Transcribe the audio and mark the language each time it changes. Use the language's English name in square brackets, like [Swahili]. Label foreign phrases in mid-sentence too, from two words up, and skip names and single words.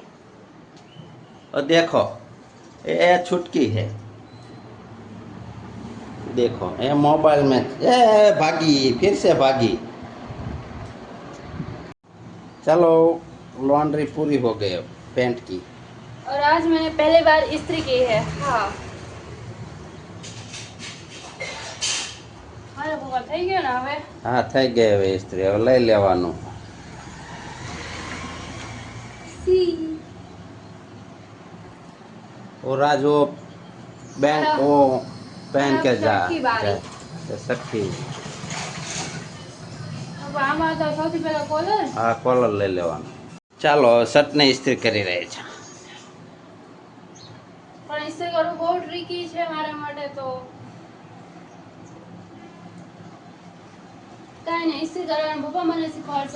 [Hindi] और देखो ये छुटकी है. देखो ये मोबाइल में ये भागी फिर से भागी. चलो लॉन्ड्री पूरी हो गई अब पेंट की. और आज मैंने पहली बार इस्त्री की है. [Gujarati] हाँ મારે ભૂખા થઈ ગયો ને હવે. હા થઈ ગઈ હવે ઇસ્ત્રી હવે લઈ લેવાનું. [Hindi] और आज वो बैंक वो पहन के जा सखी बारी. सखी. [Gujarati] હવે આમાં તો સૌથી પહેલા કોલર. હા કોલર લઈ લેવાનું. ચાલો શર્ટને ઇસ્ત્રી કરી રહી છે. પણ ઇસ્ત્રી કરવું બહુ ટ્રિકી છે મારા માટે તો. કાંઈ નહીં ઇસ્ત્રી કરવાનું પપ્પા મને શીખવાડશે.